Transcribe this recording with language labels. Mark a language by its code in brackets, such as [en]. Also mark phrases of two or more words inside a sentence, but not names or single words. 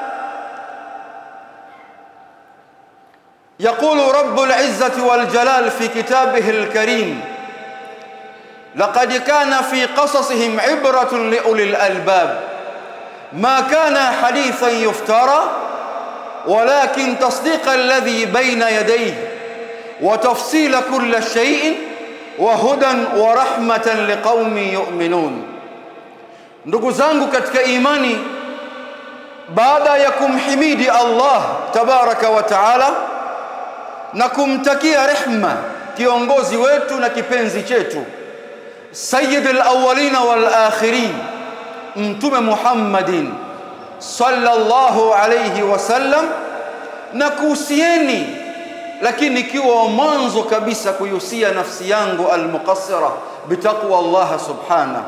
[ar] يقول رب العزة والجلال في كتابه الكريم: لقد كان في قصصهم عبرة لأولي الألباب ما كان حديثا يفترى ولكن تصديق الذي بين يديه وتفصيل كل شيء وهدى ورحمة لقوم يؤمنون. [sw] Ndugu zangu katika imani, baada ya kumhimidi [ar] الله تبارك و [sw] taala na kumtakia rehma kiongozi wetu na kipenzi chetu [ar] سيد الأولين والآخرين [sw] Mtume [ar] محمد صلى الله عليه وسلم, [sw] na kuhusieni lakini ikiwa mwanzo kabisa kuhusia nafsi yangu [ar] المقصرة بتقوى الله سبحانه.